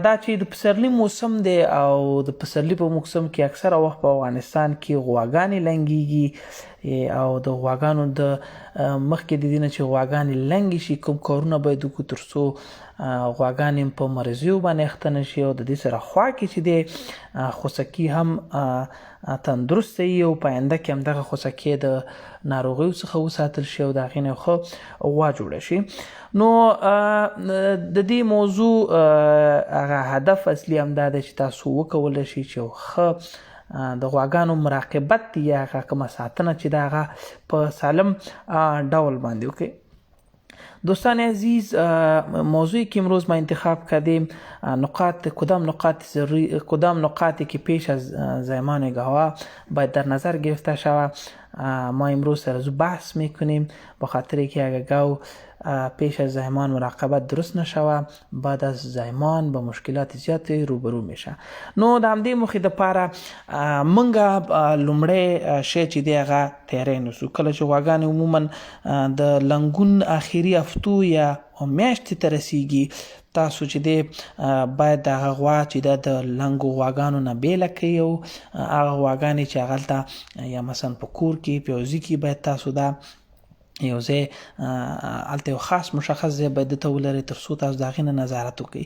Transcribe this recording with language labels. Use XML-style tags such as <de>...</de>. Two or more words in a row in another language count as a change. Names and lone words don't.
<ps>دا چې د پسرلي موسم دی او د پسرلي په موسم کې اکثره وخت په افغانستان کې غواګانې لنګېږي او د غواګانو د مخکې د دې نه چې غواګانې لنګې شي کوم کارونه باید وکړو تر څو غواګانې په مریضیو باندې اخته نه شي او د دې سره خوا کې چې دی خوسکي هم تندرسته وي او په آینده کې هم دغه خوسکي د ناروغیو څخه وساتل شي او د هغې نه ښه غوا جوړه شي. نو د دې موضوع هغه هدف اصلي همدا دی چې تاسو وکولی شئ چې ښه د غواګانو مراقبت یا هغه کومه ساتنه چې د هغه په سالم ډول باندې وکړئ.</ps> <fa>دوستان عزیز، موضوعی که امروز ما انتخاب کردیم کدام نقاطی که پیش از زایمان گاوا باید در نظر گرفته شود. ما امروز سر بحث میکنیم با خاطر که اگر گاو پیش از زایمان مراقبت درست نشوه بعد از زایمان با مشکلات زیاد روبرو میشه.</fa> <ps>نو د همدې موخې دپاره موږ لومړی شی چې دی هغه تیاری نیسو. کله چې غواګانې عموما د لنګون آخري هفتو یا میاشتې ته رسیږي تاسو چې دی باید د هغه غوا چې د لنګو غواګانو نه بیله کړئ او هغه غواګانې چې هغلته یا مثلا په کور کې په یو ځای کې باید تاسو دا یو ځای هلته یو خاص مشخص ځای باید دته ولرئ تر څو تاسو د هغې نه نظارت وکړئ.</ps>